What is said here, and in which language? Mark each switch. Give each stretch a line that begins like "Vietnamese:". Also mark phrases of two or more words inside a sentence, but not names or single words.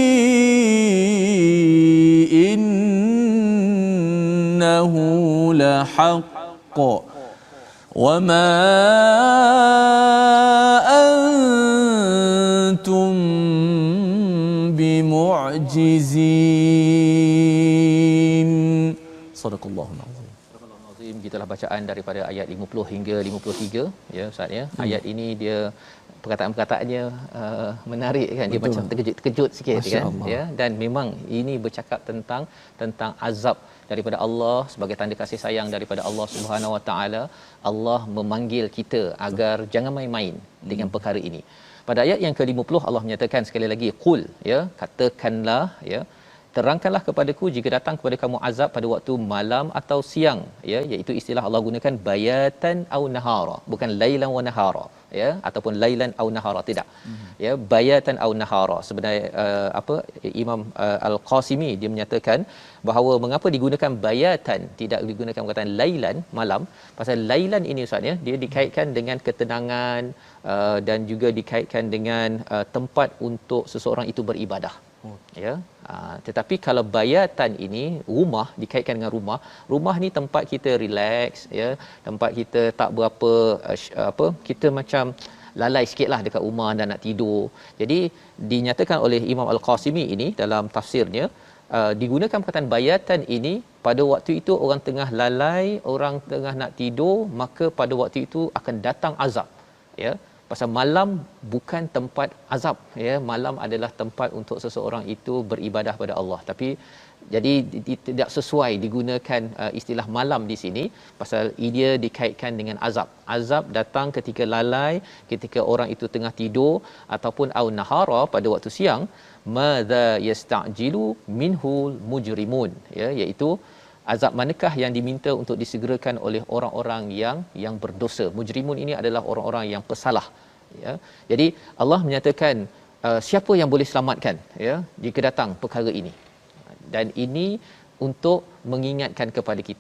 Arabic: إنه لحق وما أنتم بمعجزين. صدق الله العظيم.
Malay: Gitulah bacaan daripada ayat 50 hingga 53, ya Ustaz, ya. Ayat ini dia perkataan-perkataannya menarik, kan, dia macam terkejut sikit, kan, ya, dan memang ini bercakap tentang azab daripada Allah sebagai tanda kasih sayang daripada Allah
Arabic: سبحانه وتعالى.
Malay: Allah memanggil kita agar jangan main-main dengan perkara ini. Pada ayat yang ke-50 Allah menyatakan sekali lagi, qul, ya, katakanlah, ya, terangkanlah kepadaku jika datang kepada kamu azab pada waktu malam atau siang, ya, iaitu istilah Allah gunakan
Arabic: بياتا أو نهارا,
Malay: bukan
Arabic: ليلا ونهارا,
Malay: ya, ataupun
Arabic: ليلا أو نهارا,
Malay: tidak. Ya,
Arabic: بياتا أو نهارا.
Malay: Sebenarnya Imam Al-Qasimi dia menyatakan bahawa mengapa digunakan bayatan, tidak digunakan perkataan lailan, malam, pasal lailan ini Ustaz, ya, dia dikaitkan dengan ketenangan dan juga dikaitkan dengan tempat untuk seseorang itu beribadah. Ya, tetapi kalau bayatan ini rumah, dikaitkan dengan rumah ni tempat kita relax, ya, tempat kita tak berapa kita macam lalai sikitlah dekat rumah dan nak tidur. Jadi dinyatakan oleh Imam Al-Qasimi ini dalam tafsirnya, digunakan perkataan bayatan ini pada waktu itu orang tengah lalai, orang tengah nak tidur, maka pada waktu itu akan datang azab, ya. pasal malam bukan tempat azab, ya. Malam adalah tempat untuk seseorang itu beribadah pada Allah, tapi jadi tidak sesuai digunakan istilah malam di sini pasal ia dikaitkan dengan azab. Azab datang ketika lalai, ketika orang itu tengah tidur, ataupun
Arabic: أو نهارا,
Malay: pada waktu siang.
Arabic: ماذا يستعجل منه المجرمون, ya,
Malay: iaitu azab manakah yang diminta untuk disegerakan oleh orang-orang yang berdosa. Mujrimun ini adalah orang-orang yang pesalah, ya. Jadi Allah menyatakan siapa yang boleh selamatkan, ya, jika datang perkara ini. Dan ini untuk mengingatkan kepada kita.